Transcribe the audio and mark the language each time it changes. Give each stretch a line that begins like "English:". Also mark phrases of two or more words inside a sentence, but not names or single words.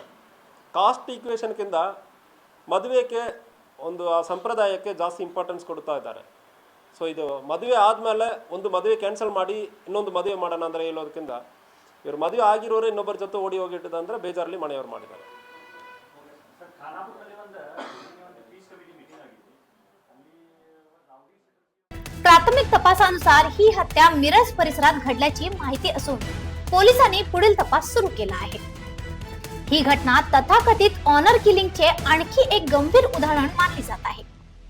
Kannada: ಕಾಸ್ಟ್ ಈಕ್ವೇಷನ್ಗಿಂತ ಮದುವೆಗೆ ಒಂದು ಆ ಸಂಪ್ರದಾಯಕ್ಕೆ ಜಾಸ್ತಿ ಇಂಪಾರ್ಟೆನ್ಸ್ ಕೊಡ್ತಾ ಇದ್ದಾರೆ. ಸೊ ಇದು ಮದುವೆ ಆದಮೇಲೆ ಒಂದು ಮದುವೆ ಕ್ಯಾನ್ಸಲ್ ಮಾಡಿ ಇನ್ನೊಂದು ಮದುವೆ ಮಾಡೋಣ ಅಂದರೆ ಹೇಳೋದಕ್ಕಿಂತ ಇವರು ಮದುವೆ ಆಗಿರೋರು ಇನ್ನೊಬ್ಬರ ಜೊತೆ ಓಡಿ ಹೋಗಿಟ್ಟಿದೆ ಅಂದರೆ ಬೇಜಾರಲ್ಲಿ ಮನೆಯವರು ಮಾಡಿದ್ದಾರೆ.
Marathi: प्राथमिक तपासानुसार ही हत्या मिरज परिसरात घडल्याची माहिती असून पोलिसांनी पुढील तपास सुरू केला आहे. ही घटना तथाकथित ऑनर किलिंगचे आणखी एक गंभीर उदाहरण मानली जात आहे.